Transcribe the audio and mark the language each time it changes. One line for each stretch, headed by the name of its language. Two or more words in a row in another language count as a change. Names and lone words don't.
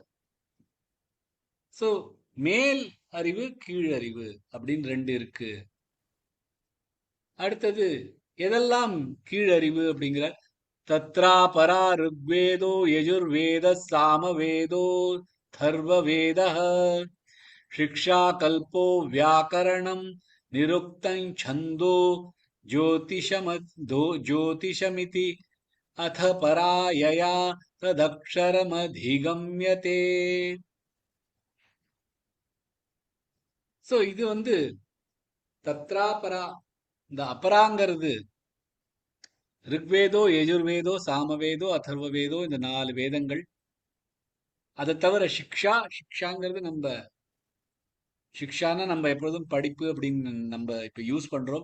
Tamil: சோ மேல் அறிவு கீழறிவு அப்படின்னு 2 இருக்கு. அடுத்தது எதெல்லாம் கீழறிவு அப்படிங்கிற,
Sanskrit: तत्र परा ऋग्वेदो यजुर्वेद सामवेदो अथर्ववेदः शिक्षा कल्पो व्याकरणं निरुक्तं छन्दो ज्योतिषमिति अथ परायया तदक्षरमधिगम्यते.
Tamil: சோ இது
Sanskrit: तत्र परा.
Tamil: இந்த அபராங்கிறது
Sanskrit: ऋग्वेदो यजुर्वेदो सामवेदो अथर्ववेदो,
Tamil: இந்த 4 வேதங்கள். அதை தவிர சிக்ஷாங்கிறது சிக்ஷானா நம்ம எப்பொழுதும் படிப்பு அப்படின்னு நம்ம இப்ப யூஸ் பண்றோம்.